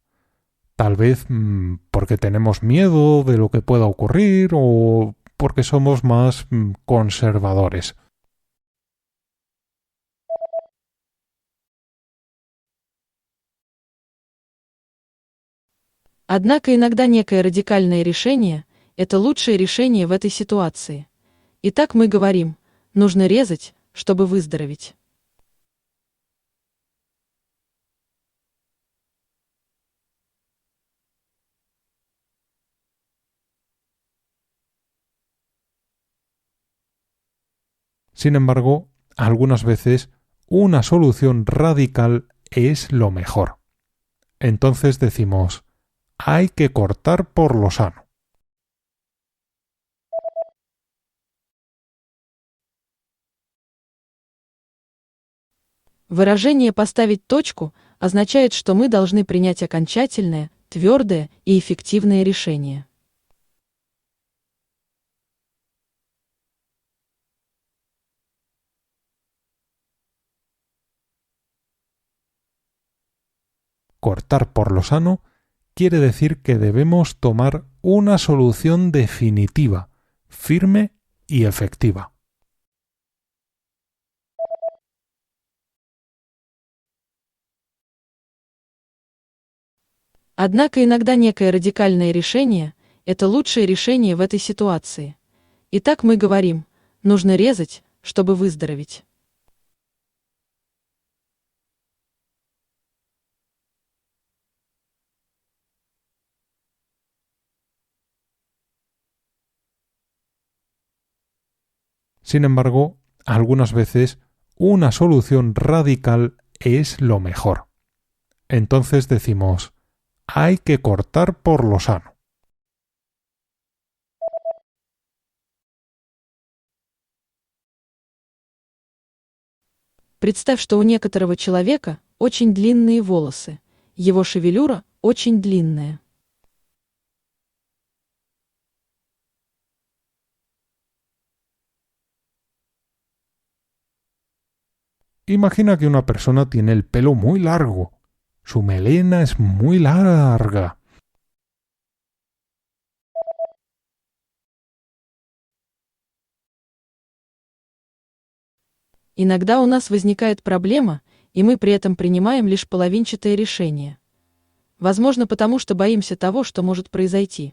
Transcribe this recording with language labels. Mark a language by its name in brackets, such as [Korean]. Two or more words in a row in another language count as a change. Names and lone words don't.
[Spanish] Tal vez porque tenemos miedo de lo que pueda ocurrir o porque somos más conservadores. [Russian] Однако иногда некое радикальное решение– это лучшее решение в этой ситуации. Итак, мы говорим, нужно резать, чтобы выздороветь. [Spanish] Sin embargo, algunas veces una solución radical es lo mejor. Entonces decimos, hay que cortar por lo sano. [Russian] Выражение «поставить точку» означает, что мы должны принять окончательное, твердое и эффективное решение. [Spanish] Cortar por lo sano quiere decir que debemos tomar una solución definitiva, firme y efectiva. [Russian] Однако иногда некое радикальное решение– это лучшее решение в этой ситуации. Итак, мы говорим, нужно резать, чтобы выздороветь. [Spanish] Sin embargo, algunas veces una solución radical es lo mejor. Entonces decimos, hay que cortar por lo sano. [Russian] Представь, что у некоторого человека очень длинные волосы. Его шевелюра очень длинная. [Spanish] Imagina que una persona tiene el pelo muy largo. Su melena es muy larga. [Russian] Иногда у нас возникает проблема, и мы при этом принимаем лишь половинчатое решение. Возможно, потому что боимся того, что может произойти.